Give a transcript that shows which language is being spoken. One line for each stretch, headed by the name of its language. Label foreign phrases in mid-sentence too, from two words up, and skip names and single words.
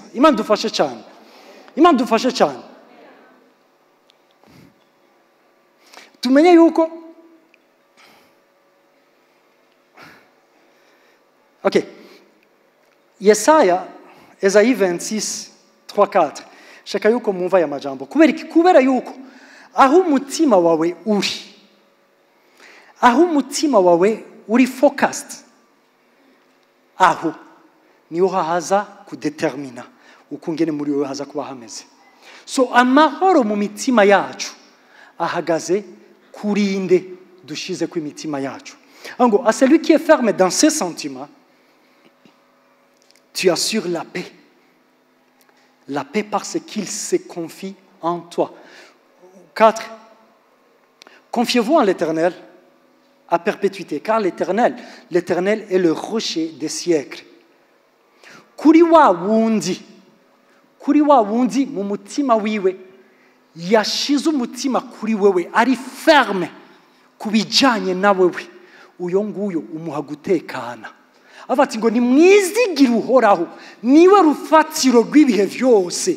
Rundi: Imana dufashe cyane. Imana dufashe cyane. Tumenye yuko OK. Yesaya Esayi 26:3-4. Shaka yuko mwumva ya majambo. Kubera yuko aho umutima wawe uri focused, aho niho haza kudetermina ukungene muri wewe haza kuba hameze. So amahoro mu mitima yacu ahagaze kurinde dushize ku imitima yacu.
French: Ngo à celui qui est ferme dans ses sentiments, tu assures la paix. La paix parce qu'il se confie en toi. 4. Confiez-vous en l'Éternel à perpétuité, car l'Éternel est le rocher des siècles.
Rundi: Kuri wa wundi mu mutima wiwe yashize umutima kuri wewe ari ferme kubijanye na wewe, uyo nguyo umuha gutekana. Avati ngo ni mwizigire uhoraho, niwe rufatiro rw'ibihe vyose.